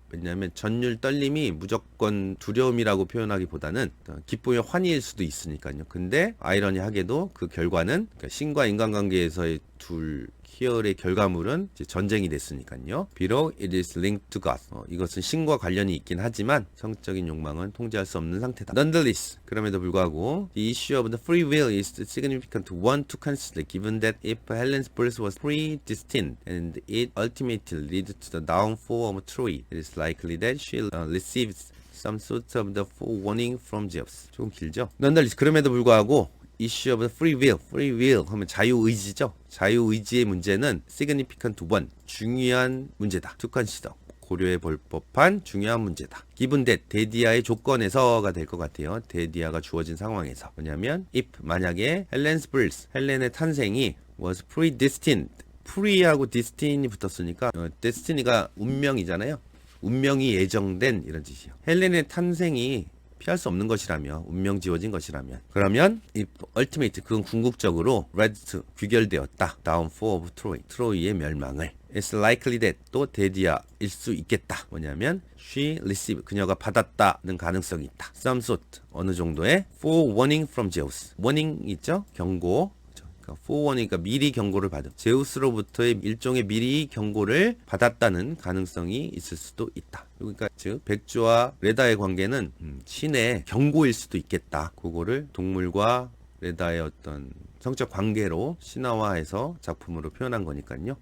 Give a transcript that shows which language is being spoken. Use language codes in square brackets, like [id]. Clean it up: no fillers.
[ko] 왜냐하면 전율, 떨림이 무조건 두려움이라고 표현하기보다는 기쁨의 환희일 수도 있으니까요. 근데 아이러니하게도 그 결과는, 그러니까 신과 인간관계에서의 둘 희열의 결과물은 이제 전쟁이 됐으니까요. 비록 [en] it is linked to God, [ko] 이것은 신과 관련이 있긴 하지만 성적인 욕망은 통제할 수 없는 상태다. [en] Nonetheless, [ko] 그럼에도 불구하고 [en] the issue of the free will is significant one to consider, given that if Helen's birth was predestined and it ultimately led to the downfall of Troy, it is likely that she receives some sort of the forewarning from Zeus. [ko] 조금 길죠? Nonetheless, 그럼에도 불구하고 issue of the free will, free will 하면 자유의지죠. 자유의지의 문제는 significant one, 중요한 문제다. to consider, 고려해 볼 법한 중요한 문제다. [en] given that, [ko] 데디아의 조건에서가 될 것 같아요. 데디아가 주어진 상황에서. 뭐냐면 if, 만약에 헬렌's birth, 헬렌의 탄생이 was predestined, pre하고 destin이 붙었으니까 destiny가 운명이잖아요. 운명이 예정된 이런 뜻이에요. 헬렌의 탄생이 피할 수 없는 것이라며, 운명 지어진 것이라면, 그러면 if ultimate, 그건 궁극적으로 led to, 귀결되었다. downfall of Troy, 트로이의 멸망을. [en] It's likely that, [ko] 또 데디아일 수 있겠다. 뭐냐면 [en] she received, [ko] 그녀가 받았다는 가능성이 있다. [en] some sort, [ko] 어느 정도의 [en] forewarning from Zeus. [ko] warning 있죠? 경고. forewarning이니까 미리 경고를 받은, 제우스로부터의 일종의 미리 경고를 받았다는 가능성이 있을 수도 있다. 그러니까 즉 백조와 레다의 관계는 신의 경고일 수도 있겠다. 그거를 동물과 레다의 어떤 성적 관계로 신화화해서 작품으로 표현한 거니까요.